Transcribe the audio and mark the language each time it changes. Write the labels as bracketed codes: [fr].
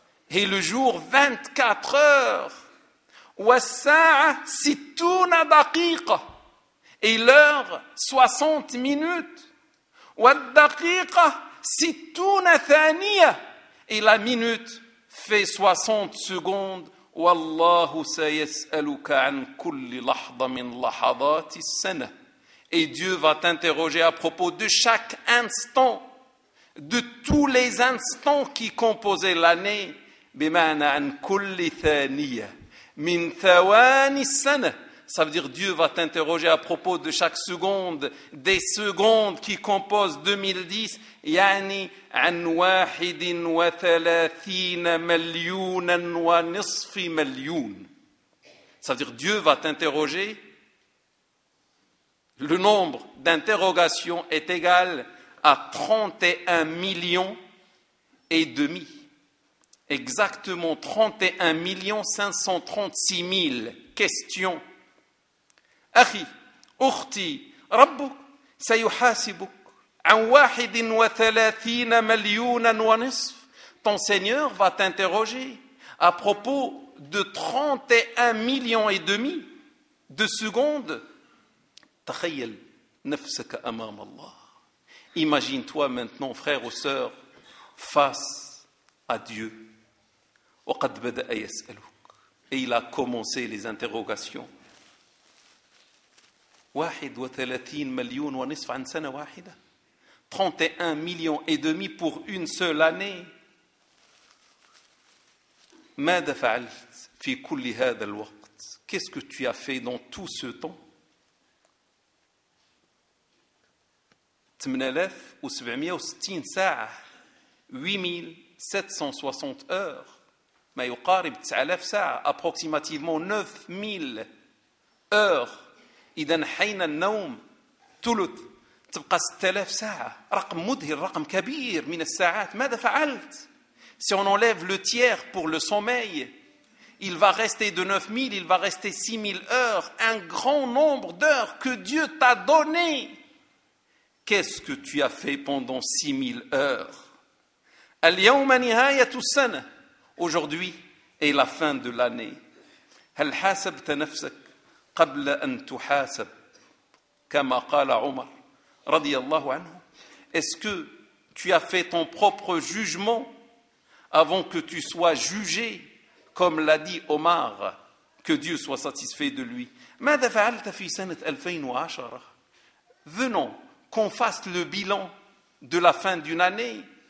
[fr] Et le jour 24 heures. [ar] والساعة 60 دقيقة. [fr] Et l'heure 60 minutes. [ar] والدقيقة 60 ثانية. [fr] Et la minute fait 60 secondes. [ar] والله سيسألك عن كل لحظة من لحظات السنة. [fr] Et Dieu va t'interroger à propos de chaque instant, de tous les instants qui composaient l'année. [ar] بمعنى عن كل ثانية من ثواني السنة. [fr] Ça veut dire Dieu va t'interroger à propos de chaque seconde, des secondes qui composent 2010. [ar] يعني عن واحد وثلاثين مليونا ونصف مليون. [fr] Ça veut dire Dieu va t'interroger. Le nombre d'interrogations est égal à 31 millions et demi. Exactement 31 536 000 questions. [ar] أخي أختي ربك سيحاسبك عن واحد وثلاثين مليونا ونصف. [fr] Ton Seigneur va t'interroger à propos de 31 millions et demi de secondes. [ar] تخيل نفسك أمام الله. [fr] Imagine-toi maintenant, frère ou sœur, face à Dieu. [ar] وقد بدأ يسألك. [fr] Et il a commencé les interrogations. [ar] 31 مليون ونصف عن سنة واحدة. 31 مليون [fr] et demi pour une seule année. [ar] ماذا فعلت في كل هذا الوقت؟ [fr] Qu'est-ce que tu as fait dans tout ce temps؟ [ar] 8760 ساعة، [fr] 8760 heures، [ar] ما يقارب 9000 ساعة، [fr] approximativement 9000 heures. [ar] إذن حين النوم ثلث تبقى 6000 ساعة، رقم مذهل، رقم كبير من الساعات. ماذا فعلت؟ [fr] Si on enlève le tiers pour le sommeil, il va rester de 9000, il va rester 6000 heures, un grand nombre d'heures que Dieu t'a donné. Qu'est-ce que tu as fait pendant 6000 heures? [ar] اليوم نهاية السنة. [fr] Aujourd'hui est la fin de l'année. [ar] هل حاسبت نفسك قبل أن تحاسب؟ كما قال عمر رضي الله عنه. [fr] Est-ce que tu as fait ton propre jugement avant que tu sois jugé, comme l'a dit Omar, que Dieu soit satisfait de lui. [ar] ماذا فعلت في سنة 2010؟ [fr] Venons qu'on fasse le bilan de la fin d'une année.